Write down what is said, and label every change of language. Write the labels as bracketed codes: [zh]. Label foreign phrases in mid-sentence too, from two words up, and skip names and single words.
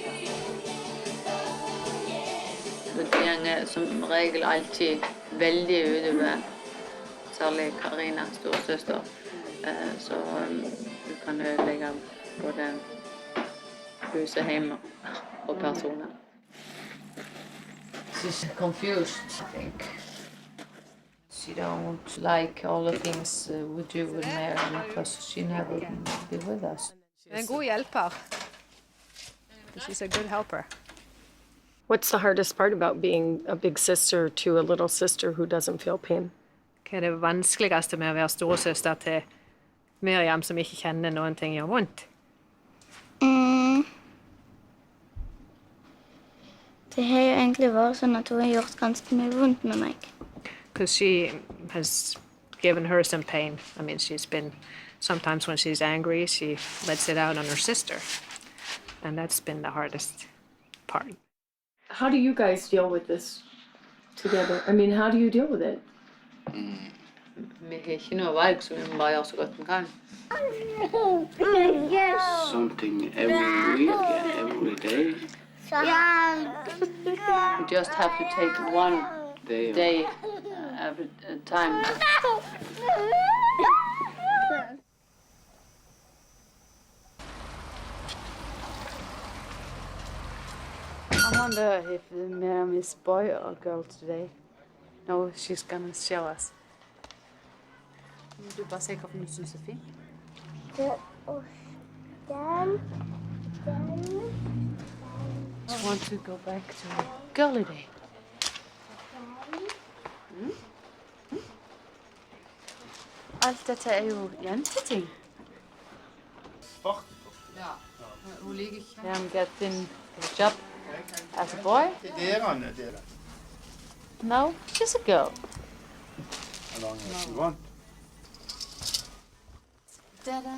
[no] Det går som regel alltid veldig utover, særlig Karina, storesøster, så du kan ødelegge både huset hjemme og personer. [en] She's confused, I think. She don't like all the things we do with Mary because she never be with us. [no] En god hjelper. [en] She's a good helper. What's the hardest part about being a big sister to a little sister who doesn't feel pain? [no] Hva er det vanskeligste med å være storesøster til Miriam som ikke kjenner noen ting gjør vondt? Det har jo egentlig vært sånn at hun har gjort ganske mye vondt med meg. [en] Because she has given her some pain. I mean, sometimes when she's angry, she lets it out on her sister. And that's been the hardest part. How do you guys deal with this together? I mean, how do you deal with it? [no] Vi har ikke noe valg, så vi må bare gjøre så godt vi kan. [en] Something every week, every day. You just have to take one day at a time. I wonder if Miriam is boy or girl today. No, she's gonna show us. [no] Du bare se hva du synes er fint. [en] I want to go back to girly day. [no] Alt dette er jo jenteting. Ja, hun liker ikke. [en] Miriam get in a job as a boy. No, she's a girl. How long as you want? Ta-da.